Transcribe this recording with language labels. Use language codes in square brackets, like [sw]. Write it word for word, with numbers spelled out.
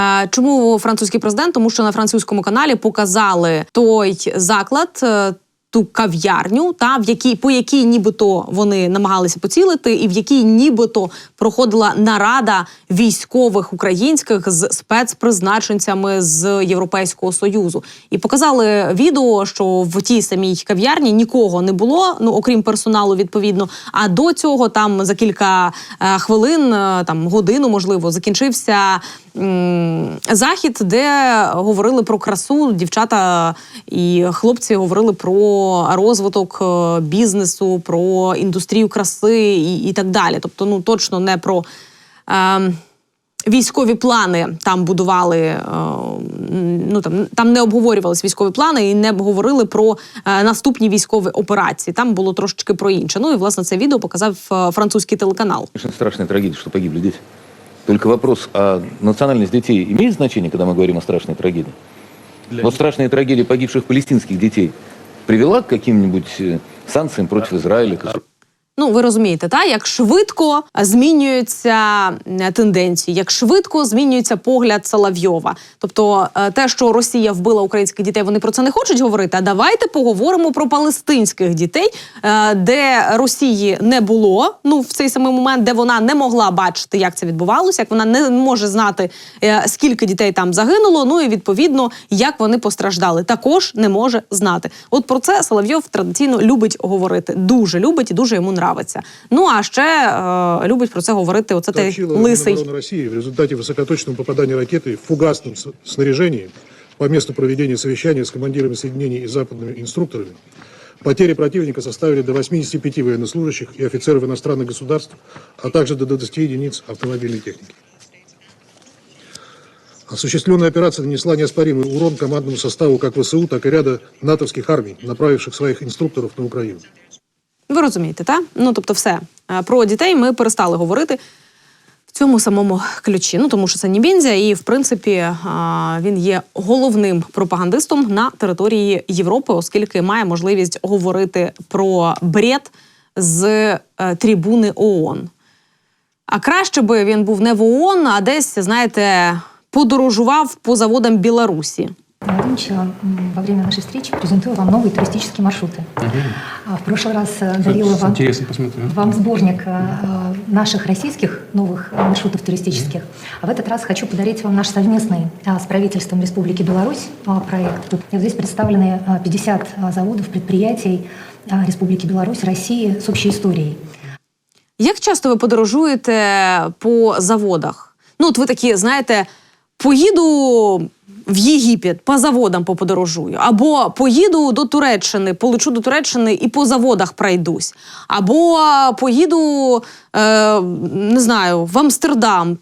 [uk] Чому французький президент? Тому що на французькому каналі показали той заклад, ту кав'ярню, та, в якій, по якій нібито вони намагалися поцілити і в якій нібито проходила нарада військових українських з спецпризначенцями з Європейського Союзу. І показали відео, що в тій самій кав'ярні нікого не було, ну, окрім персоналу, відповідно. А до цього там за кілька е, хвилин, е, там, годину, можливо, закінчився захід, де говорили про красу, дівчата і хлопці говорили про розвиток бізнесу, про індустрію краси і, і так далі. Тобто, ну, точно не про е, військові плани там будували е, м, ну там там не обговорювались військові плани і не говорили про е, наступні військові операції. Там було трошечки про інше. Ну і власне це відео показав е, французький телеканал. [ru] Конечно, страшная трагедия, что погибли дети. Только вопрос, а национальность детей имеет значение, когда мы говорим о страшной трагедии? Вот страшная трагедия погибших палестинских детей привела к каким-нибудь э, санкциям против Израиля? К- [uk] Ну, ви розумієте, та як швидко змінюються е, тенденції, як швидко змінюється погляд Соловйова. Тобто, е, те, що Росія вбила українських дітей, вони про це не хочуть говорити. А давайте поговоримо про палестинських дітей, е, де Росії не було. Ну, в цей самий момент, де вона не могла бачити, як це відбувалося, як вона не може знати, е, скільки дітей там загинуло. Ну і відповідно, як вони постраждали, також не може знати. От про це Соловйов традиційно любить говорити. Дуже любить і дуже йому нравиться. Нравиться. Ну, а ще е, любить про це говорити оце той [ru] Сообщила [uk] лисий. [ru] Минобороны России в результате высокоточного попадания ракеты в фугасном с- снаряжении по месту проведения совещания с командирами соединений и западными инструкторами потери противника составили до восемьдесят пять военнослужащих и офицеров иностранных государств, а также до двадцати единиц автомобильной техники. Осуществленная операция нанесла неоспоримый урон командному составу как ВСУ, так и ряда натовских армий, направивших своих инструкторов на Украину. [uk] Ви розумієте, так? Ну, тобто все. Е, Про дітей ми перестали говорити в цьому самому ключі. Ну, тому що це Нібінзя і, в принципі, е, він є головним пропагандистом на території Європи, оскільки має можливість говорити про бред з е, трибуни ООН. А краще би він був не в ООН, а десь, знаєте, подорожував по заводам Білорусі. [ru] Владимировича м, во время нашей встречи презентую вам новые туристические маршруты. А в прошлый раз э, дарила вам, Интересно посмотрю. вам сборник э, наших российских новых э, маршрутов туристических. А в этот раз хочу подарить вам наш совместный э, с правительством Республики Беларусь э, проект. И вот здесь представлены э, пятьдесят э, заводов, предприятий э, Республики Беларусь, России с общей историей. [uk] Як часто ви подорожуєте по заводах? Ну, от ви такі, знаєте, поїду в Єгипет, по заводам поподорожую. Або поїду до Туреччини, полечу до Туреччини і по заводах пройдусь. Або поїду, е, не знаю, в Амстердам.